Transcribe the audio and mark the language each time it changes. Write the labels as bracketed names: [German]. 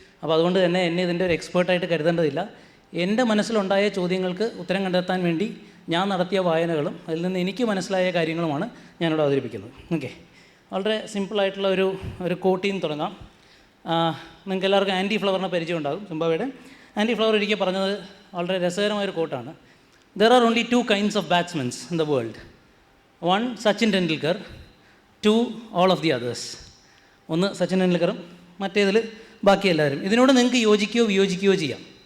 [Malayalam] അപ്പോൾ അതുകൊണ്ട് തന്നെ എന്നെ ഇതിൻ്റെ ഒരു എക്സ്പേർട്ടായിട്ട് കരുതേണ്ടതില്ല. എൻ്റെ മനസ്സിലുണ്ടായ ചോദ്യങ്ങൾക്ക് ഉത്തരം കണ്ടെത്താൻ വേണ്ടി ഞാൻ നടത്തിയ വായനകളും അതിൽ നിന്ന് എനിക്ക് മനസ്സിലായ കാര്യങ്ങളുമാണ് ഞാനിവിടെ അവതരിപ്പിക്കുന്നത്. ഓക്കെ, വളരെ സിമ്പിളായിട്ടുള്ള ഒരു കോട്ടിൽ നിന്ന് തുടങ്ങാം. നിങ്ങൾക്ക് എല്ലാവർക്കും ആൻറ്റി ഫ്ലവറിനെ പരിചയം ഉണ്ടാകും. സിംബാബ്വേയുടെ ആൻറ്റി ഫ്ലവർ ഒരിക്കൽ പറഞ്ഞത് വളരെ രസകരമായൊരു കോട്ടാണ്. [English] There are only 2 kinds of batsmen in the world. 1 Sachin Tendulkar, 2 all of the others. [Malayalam] ഒന്ന് സച്ചിൻ ടെണ്ടുൽക്കറും മറ്റേതിൽ ബാക്കി എല്ലാവരും. ഇതിനോട് നിങ്ങൾക്ക് യോജിക്കുകയോ വിയോജിക്കുകയോ ചെയ്യാം.